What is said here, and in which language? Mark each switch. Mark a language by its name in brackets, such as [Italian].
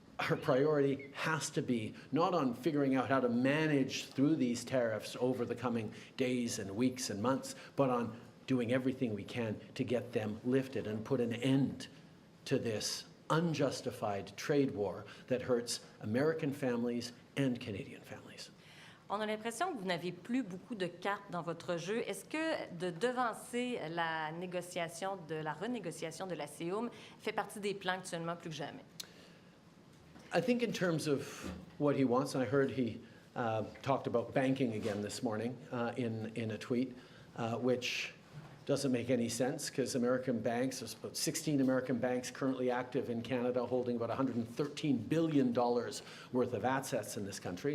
[English] our priority has to be not on figuring out how to manage through these tariffs over the coming days and weeks and months, but on doing everything we can to get them lifted and put an end to this unjustified trade war that hurts American families and Canadian families. [French] On a l'impression que vous n'avez plus beaucoup de cartes dans votre jeu. Est-ce que de devancer la renégociation de la CEUM fait partie des plans actuellement plus que jamais? [English] I think in terms of what he wants, and I heard he talked about banking again this morning in a tweet, which doesn't make any sense because American banks, there's about 16 American banks currently active in Canada holding about $113 billion worth of assets in this country.